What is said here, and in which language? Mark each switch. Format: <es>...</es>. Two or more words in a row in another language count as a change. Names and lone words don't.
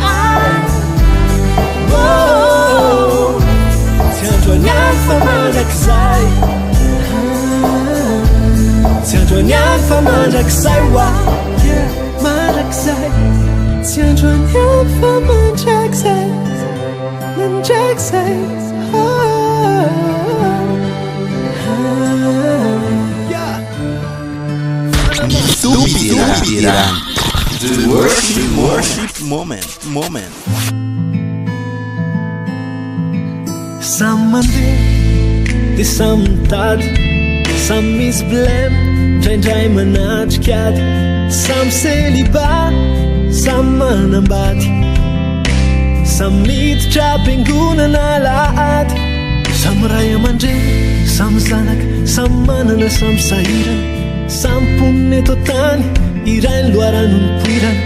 <mg>tsy andro aniany fa mandrakizay tsy andro aniany fa mandrakizay wa mandrakizay tsy andro aniany fa mandrakizay mandrakizay Tupiran.</mg> <en>The worship moment.</en> <mg>Samy mandeha dia samy mitady samy misy blème indraindray manatrika ady samy célibat samy manambady, samy miditra ampiangonana lahady, samy ray aman-dreny, samy zanaka, samy manana, samy sahirana, samy mponina eto tany, iray ny loharano ny poirana,</mg>